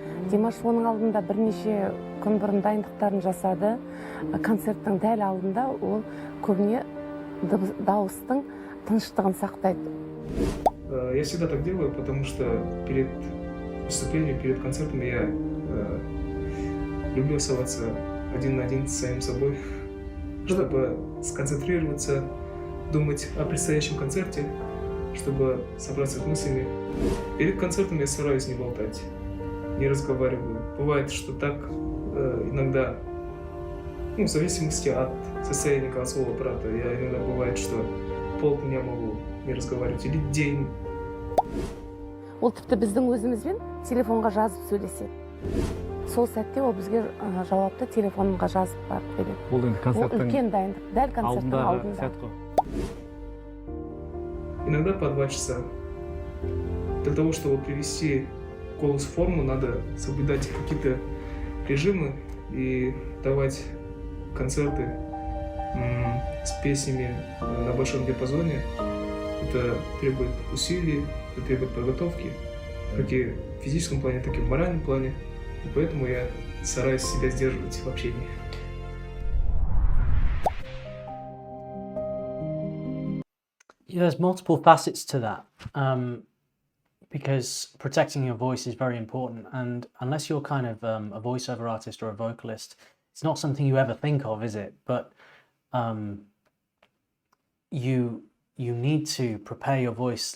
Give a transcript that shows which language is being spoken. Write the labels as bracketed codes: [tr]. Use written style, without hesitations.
[kk] Димаш оның алдында бірнеше күн бұрын дайындықтарын жасады. Концерттің дәл алдында ол көбіне дауыстың тыныштығын сақтайды. [ru] Я всегда так делаю, потому что перед выступлением, перед концертом я люблю оставаться один на один с самим собой, чтобы сконцентрироваться, думать о предстоящем концерте, чтобы собраться с мыслями. Перед концертом я стараюсь не болтать, не разговариваю. Бывает, что так иногда, в зависимости от состояния голосового аппарата, я иногда бывает, что полдня могу не разговаривать или день. [kk] Ол тіпті біздің өзімізбен телефонға жазып сөйлеседі. Сол сәтте ол бізге жауапты телефонға жазып барып береді. Ол енді концерттің үлкен дайындық, дәл концерттің алдында. [ru] Иногда по 2 часа. Для того, чтобы привести голос в форму, надо соблюдать какие-то режимы и давать концерты с песнями на большом диапазоне. Это требует усилий, это требует подготовки, как и в физическом плане, так и в моральном плане. И поэтому я стараюсь себя сдерживать в общении. [en] Yeah, there's multiple facets to that, because protecting your voice is very important. And unless you're kind of a voiceover artist or a vocalist, it's not something you ever think of, is it? But you need to prepare your voice.